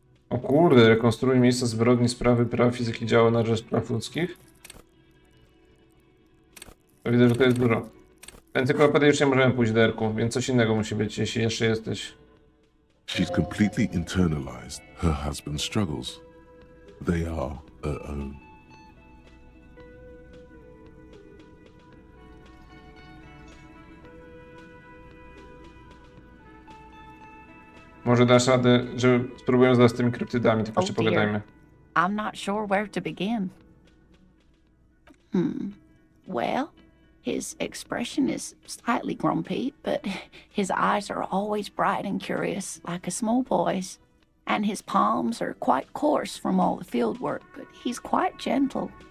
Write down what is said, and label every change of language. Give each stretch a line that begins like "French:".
Polish: O kurde, rekonstruuj miejsca zbrodni, sprawy praw fizyki, działa na rzecz praw ludzkich. To widzę, że to jest dużo. W encyklopedię już nie możemy pójść, Derku, więc coś innego musi być, jeśli jeszcze jesteś.
English: She's completely internalized her husband's struggles. They are her own.
Polish: Może dasz radę, żeby spróbuję zdać z tymi kryptydami, tylko jeszcze
English: dear.
Polish: pogadajmy.
English: I'm not sure where to begin. Well, his expression is slightly grumpy, but his eyes are always bright and curious, like a small boy's. And his palms are quite coarse from all the field work, but he's quite gentle.